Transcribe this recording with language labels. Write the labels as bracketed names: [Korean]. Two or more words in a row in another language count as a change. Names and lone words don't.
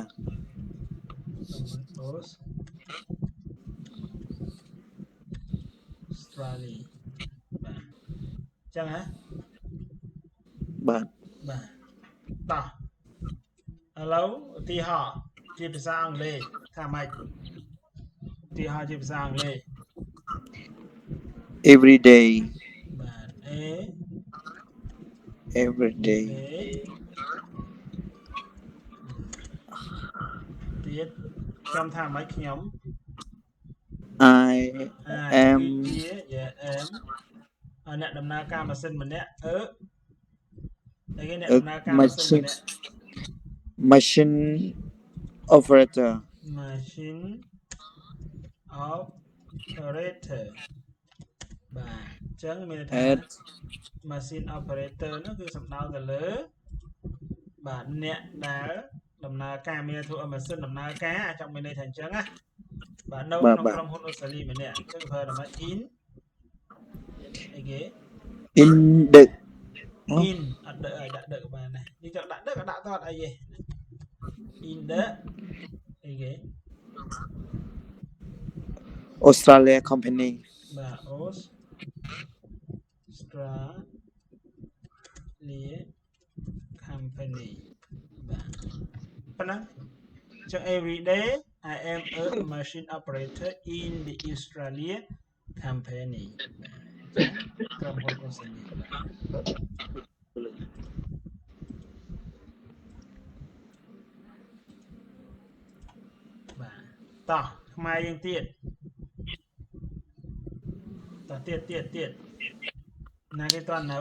[Khmer] អូស្ត្រាលីបាទចឹងហ៎ បាទ បាទតោះឥឡូវឧទាហរណ៍ជាភាសាអង់គ្លេសថាម៉េចឧទាហរណ៍ជាភាសាអង់គ្លេស [English] every day [Khmer] បាទ [English] every day [Khmer] ទៀតខ្ញុំថាម៉េចខ្ញុំ [English] I am [Khmer] គឺជា am អ្នកដំណើរការម៉ាស៊ីនម្នាក់អីគេអ្នកដំណើរការម៉ាស៊ីនម្នាក់ [English] machine operator machine operator [Khmer] បាទអញ្ចឹងមានថា at [English] machine operator [Khmer] នោះគឺសំដៅទៅលើបាទអ្នកដែលដំណើរការមានធ្វើឲ្យម៉ាស៊ីនដំណើរការអាចង់មានន័យថាអញ្ចឹងណាបាទនៅក្នុងក្រុមហ៊ុនអូស្ត្រាលីម្នាក់អញ្ចឹងប្រើថាម៉េច in អីគេ [English] in the [Khmer] in អត់ដឹកឲ្យដាក់ដឹកបានណានេះចង់ដាក់ដឹកក៏ដាក់តអត់អីទេ [English] in the [Khmer] អីគេ [English] Australia company [Khmer] បាទ [English] Australia company [Khmer] បាទប៉ុណ្ណឹងចឹង [English] every day I am a machine operator in the Australia company [Khmer] ក្រុមហ៊ុនអូស្ត្រាលី បាទតោះខ្មែរយើងទៀតតោះទៀតណាគេតន់នៅ